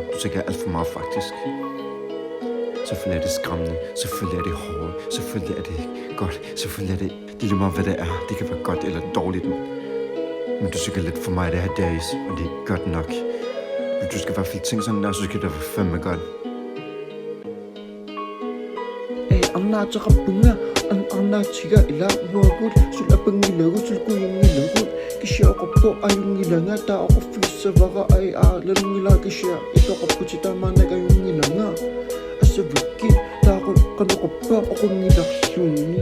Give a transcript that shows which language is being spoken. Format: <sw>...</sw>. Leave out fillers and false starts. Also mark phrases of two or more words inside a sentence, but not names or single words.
<da>Du tænker alt for meget, faktisk. Selvfølgelig er det skræmmende. Selvfølgelig er det hårdt. Selvfølgelig er det godt. Selvfølgelig er det lige meget, hvad det er. Det kan være godt eller dårligt. Men du tænker lidt for mig det her days, og det er godt nok. Du skal i hvert fald tænke sådan der, så skal det være fandme godt.</da> <kl>Anna taqappunga anna tiga ila muagut sulapangilagut sulkuyingilagut kisha qoppo ayungilanga ta oqoffissavaqa ay aalangila kisha itoqopputitaamaanaga ayungilanga asavukki taaqoqqanuqoppa oqungilarluunni</kl>